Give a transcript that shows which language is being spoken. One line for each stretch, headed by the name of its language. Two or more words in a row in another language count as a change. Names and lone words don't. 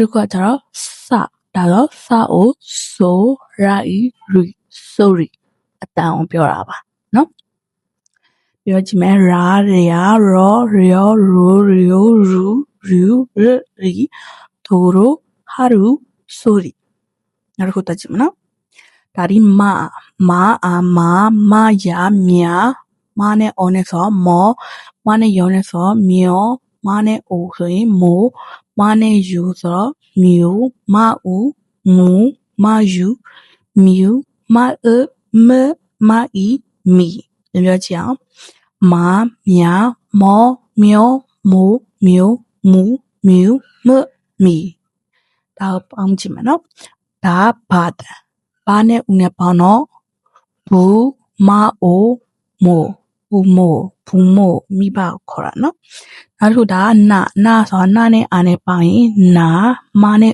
Burmese: တစ်ခုကကျတော့ဒါတော့စာအိုဆိုရာအီရီဆိုရီအတန်အောင်ပြောတာပါနော်ပြောကြည့်မယ်ရာရောလျောရိုရူရီဒိုရိုဟာရူဆိုရီနောက်တစ်ခုတက်ကြည့်မနော်ဒါဒီမာယာမြာမာနဲ့ အော်နဲ့ဆိုမောမာနဲ့ယောနဲ့ဆိုမြောမာနဲ့အိုဆိုရင်မိုမာနဲ့ယူဆိုတော့မျိုးမူမူမယူ mew ma m ma i me ပြန်ပြောကြည့်အောင်မာမြာမောမျောမိုးမျိုးမူမြူမမီဒါကိုပေါင်းကြည့်မယ်နော်ဒါဘာတ န်ဘာနဲ့ဦးနဲ့ပေါင်းတော့ဘူးမအိုမို့ဘူးမို့ဘူးမို့မိဘကိုခေါ်တာနော်နောက်တစ်ခုဒါနာဆိုတာနာနဲ့အာနဲ့ပေါင်းရင်နာမနဲ့